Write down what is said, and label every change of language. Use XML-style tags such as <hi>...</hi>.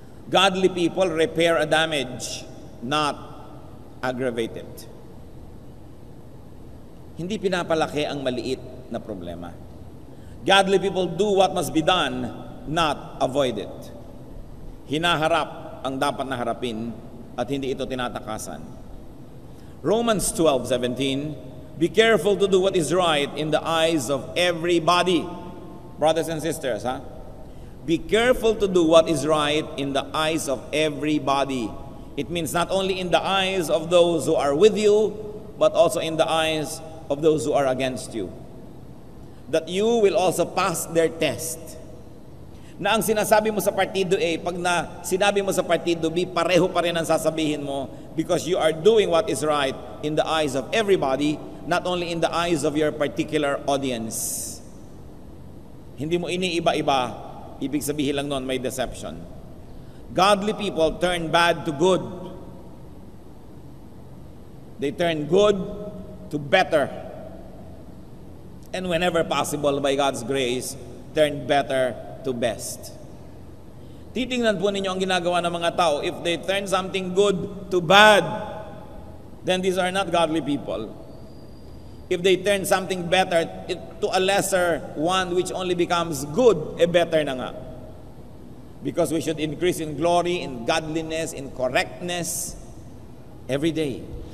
<en>Godly people repair a damage, not aggravate it.</en> <tl>Hindi pinapalaki ang maliit na problema.</tl> <en>Godly people do what must be done, not avoid it.</en> <tl>Hinaharap ang dapat na harapin at hindi ito tinatakasan.</tl> <en>Romans 12:17, be careful to do what is right in the eyes of everybody. Brothers and sisters, be careful to do what is right in the eyes of everybody. It means not only in the eyes of those who are with you, but also in the eyes of those who are against you. That you will also pass their test.</en> <tl>Na ang sinasabi mo sa partido A, pag na sinabi mo sa partido B, pareho pa rin ang sasabihin mo</tl> <en>because you are doing what is right in the eyes of everybody, not only in the eyes of your particular audience.</en> <tl>Hindi mo iniiba-iba, ibig sabihin lang nun may deception.</tl> <en>Godly people turn bad to good. They turn good to better. And whenever possible, by God's grace, turn better to best.</en> <tl>Titingnan po ninyo ang ginagawa ng mga tao.</tl> <en>If they turn something good to bad, then these are not godly people. If they turn something better to a lesser one which only becomes good, better na nga. Because we should increase in glory, in godliness, in correctness every day.</en>